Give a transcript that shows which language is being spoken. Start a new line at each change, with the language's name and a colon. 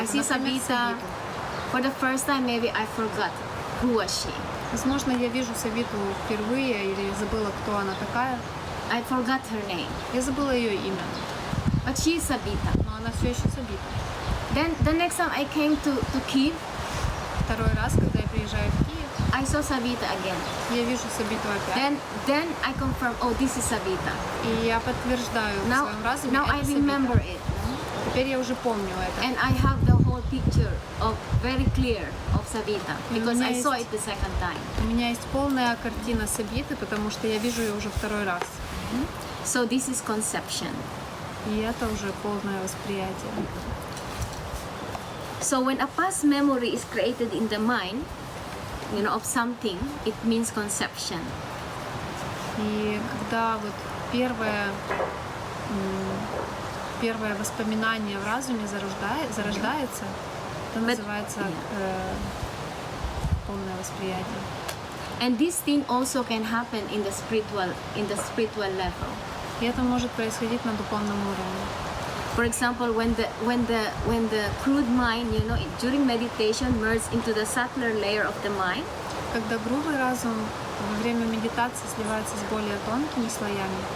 English: I see Sabita for the first time. Maybe I forgot who was she.
Russian: Возможно, я вижу Сабиту впервые или забыла, кто она такая.
English: I forgot her name.
Russian: Я забыла ее имя.
English: But she is Sabita.
Russian: Но она все еще Сабита.
English: Then the next time I came to Kiev,
Russian: Второй раз, когда я приезжаю в Киев,
English: I saw Savita again.
Russian: я вижу Сабиту опять.
English: Then I confirm, oh, this is Savita.
Russian: И я подтверждаю в
English: Now,
Russian: своем разуме,
English: now I
Russian: это
English: remember
Russian: Сабита.
English: it.
Russian: Теперь я уже помню это.
English: And I have the whole picture of very clear of Savita because I saw it the second time.
Russian: У меня есть полная картина Сабиты, потому что я вижу ее уже второй раз.
English: So this is conception.
Russian: И это уже полное восприятие.
English: So when a past memory is created in the mind, of something, it means conception.
Russian: И когда вот первое воспоминание в разуме зарождается, это называется полное восприятие.
English: And this thing also can happen in the spiritual level.
Russian: И это может происходить на духовном уровне.
English: For example, when the crude mind, during meditation merges into the subtler layer of the mind,
Russian: когда грубый разум во время медитации сливается с более тонкими слоями,